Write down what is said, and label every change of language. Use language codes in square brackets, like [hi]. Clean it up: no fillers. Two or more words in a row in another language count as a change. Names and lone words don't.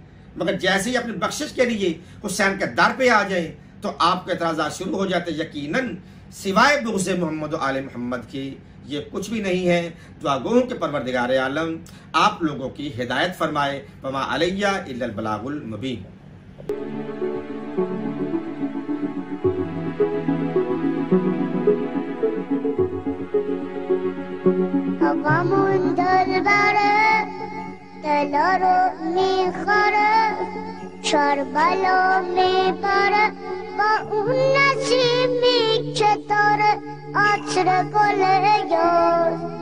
[ur] مگر جیسے ہی اپنی بخشش کے لیے حسین کے در پہ آ جائیں تو آپ کے اعتراضات شروع ہو جاتے. یقیناً سوائے بغض محمد و آل محمد کی یہ کچھ بھی نہیں ہے. دعا گوہوں کے پروردگار عالم آپ لوگوں کی ہدایت فرمائے. [ar] وما علیہ الا البلاغ المبین. [fa] غم دلبره دلارو میخوره شربلو میبره با اون نسیمی که داره عطر گل یار.